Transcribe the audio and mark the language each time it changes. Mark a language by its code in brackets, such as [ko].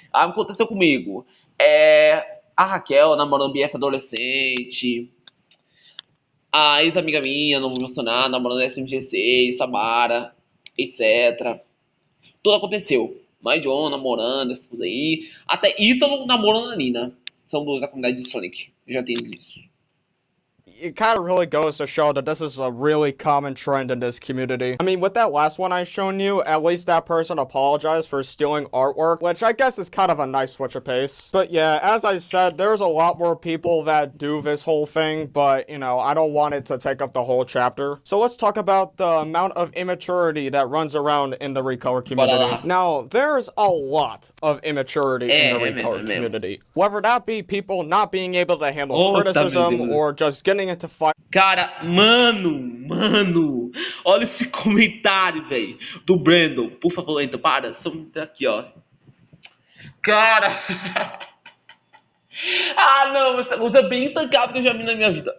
[pt] Aconteceu comigo. A Raquel namorando BF adolescente. A ex-amiga minha, não vou mencionar, namorando SMG6, Samara, etc. Tudo aconteceu. Mais John namorando, essas coisas aí. Até Ítalo namorando a Nina. São dois da comunidade de Sonic. Eu já tenho isso. [en] It kind of really goes to show that this is a really common trend in this community. I mean, with that last one I shown you, at least that person apologized for stealing artwork, which I guess is kind of a nice switch of pace. But yeah, as I said, there's a lot more people that do this whole thing, but, you know, I don't want it to take up the whole chapter. So let's talk about the amount of immaturity that runs around in the Recolor community. Now, there's a lot of immaturity in the Recolor community. Whether that be people not being able to handle criticism or just getting into fight. [pt] Cara, mano, olha esse comentário, velho, do Brandon. Por favor, entra, para, só aqui, ó. Cara, ah, não, essa coisa é bem intancável que eu já vi na minha vida.